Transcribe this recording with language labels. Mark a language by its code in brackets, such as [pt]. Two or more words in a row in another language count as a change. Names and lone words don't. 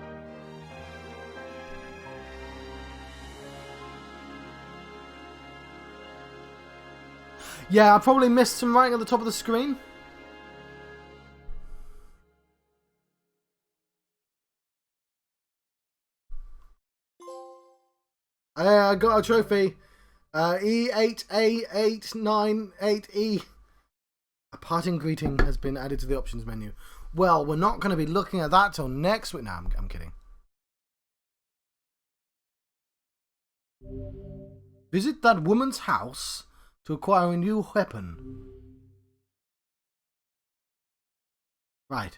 [en] Yeah, I probably missed some writing at the top of the screen. I got a trophy. E8A898E. A parting greeting has been added to the options menu. Well, we're not going to be looking at that till next week. No, I'm kidding. Visit that woman's house to acquire a new weapon. Right.